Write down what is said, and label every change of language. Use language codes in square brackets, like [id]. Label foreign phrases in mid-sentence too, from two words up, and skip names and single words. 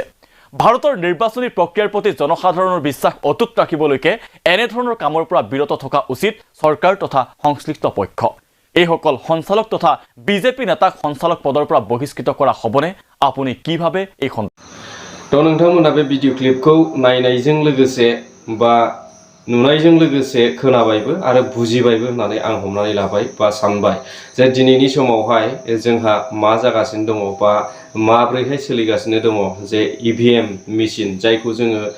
[as] ভাৰতৰ নিৰ্বাচনী প্ৰক্ৰিয়াৰ প্ৰতি জনসাধাৰণৰ বিশ্বাস অটুট ৰাখিবলৈকে এনেধৰণৰ কামৰ পৰা বিৰত থকা উচিত চৰকাৰ তথা সংশ্লিষ্ট পক্ষ। এইসকল সঞ্চালক তথা বিজেপি নেতাক সঞ্চালক পদৰ পৰা বহিষ্কৃত কৰা হ'বনে? আপুনি কি ভাবে এই [brx] তো नोंथांमोना बे [en] video clip [brx] नायनायजों लोगोसे बा नुनायजों लोगोसे खोनाबायबो आरो बुजिबायबो होननानै आं हमनानै लाबाय बा सानबाय जे दिनैनि समावहाय जोंहा मा जागासिनो दङ बा माब्रैहाय सोलिगासिनो दङ जे [en] EVM machine [brx] जायखौ जोङो